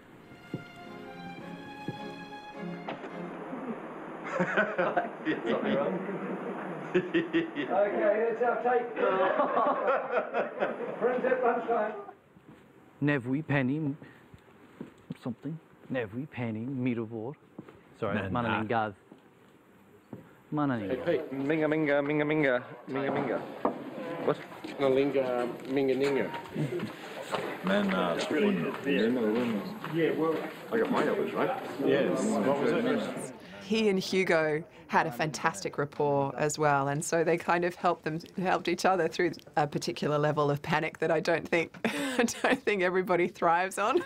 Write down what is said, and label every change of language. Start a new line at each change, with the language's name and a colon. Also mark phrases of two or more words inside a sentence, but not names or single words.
English: Okay, let's have take. Print it, lunchtime. Nevui Penny something. Nevui Penny Mirvo. Sorry, Mananingas. Mananingas. Hey, Pete. Minga minga minga minga minga minga. What? Nalinga minga ninga. Yeah, well, I got my Elvis, right? Yes. What was it? He and Hugo had a fantastic rapport as well, and so they kind of helped each other through a particular level of panic that I don't think everybody thrives on.